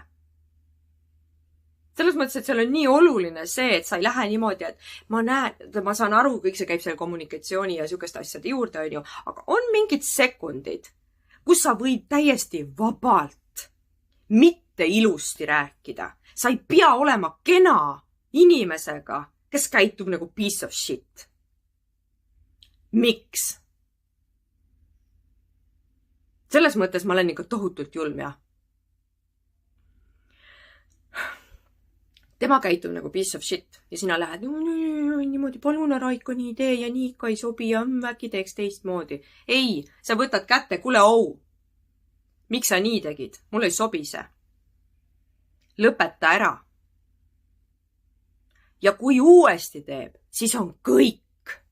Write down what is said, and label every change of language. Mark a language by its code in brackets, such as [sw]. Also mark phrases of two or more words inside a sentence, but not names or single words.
[et] Selles mõttes, et seal on nii oluline see, et sa ei lähe niimoodi, et ma saan aru, kõik see käib selle kommunikatsiooni ja sihukeste asjade juurde, on ju, aga on mingid sekundid, kus sa võid täiesti vabalt mitte ilusti rääkida. Sa ei pea olema kena inimesega, kes käitub nagu [en] piece of shit. [et] Miks? Selles mõttes ma olen ikka tohutult julm, jah. Tema käitub nagu [en] piece of shit [et] ja sina lähed niimoodi, palun ära ikka nii tee ja nii ikka ei sobi ja äkki teeks teistmoodi. Ei, sa võtad kätte, kuule miks sa nii tegid? Mul ei sobi see. Lõpeta ära. Ja kui uuesti teeb, siis on kõik.